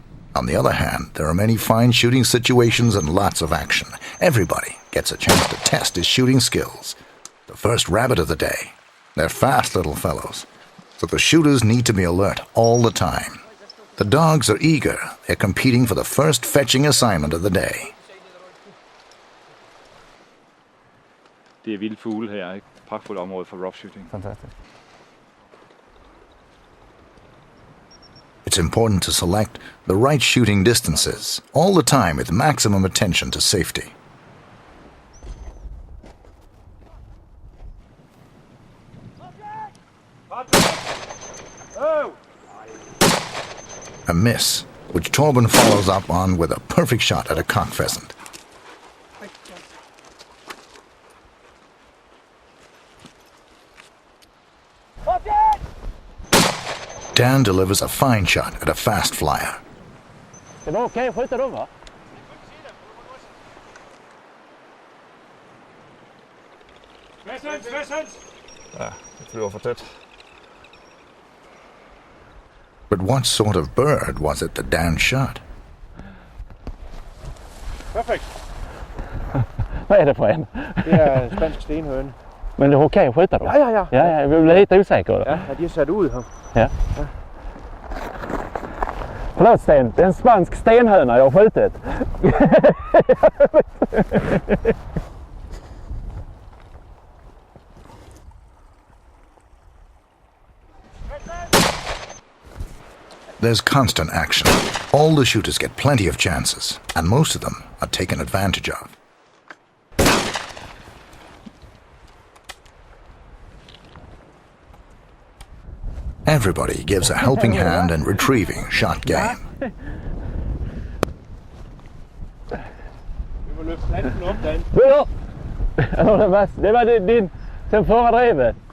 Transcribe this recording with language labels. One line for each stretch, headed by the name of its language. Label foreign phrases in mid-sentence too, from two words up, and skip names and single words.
English: On the other hand, there are many fine shooting situations and lots of action. Everybody gets a chance to test his shooting skills. The first rabbit of the day. They're fast little fellows, so the shooters need to be alert all the time. The dogs are eager. They're competing for the first fetching assignment of the day.
Danish: Det er vilde fugle her, ikke? Pragtfuldt område for
English: rough shooting. Fantastic. It's important to select the right shooting distances, all the time with maximum attention to safety. A miss, which Torben follows up on with a perfect shot at a cock pheasant. Dan delivers a fine shot at a fast flyer.
Swedish: Det var okej att skjuta då, va?
Danish: Ja, det flyver for tæt.
English: But what sort of bird was it that Dan shot?
Danish: Perfekt.
Swedish: Vad är det för en?
Danish: Det er en spansk stenhøne.
Swedish: Men det är okej att skjuta då?
Danish: Ja.
Swedish: Ja, jag blev lite osäker.
Danish: Ja, de er sat ud her. Ja.
Swedish: Förlåt Sten, det är en spansk stenhöna jag har skjutit.
English: There's constant action. All the shooters get plenty of chances, and most of them are taken advantage of. Everybody gives a helping hand in retrieving shot game.
Danish: Vi må løfte planten op, Dan.
Swedish: Det var din sen förra drevet.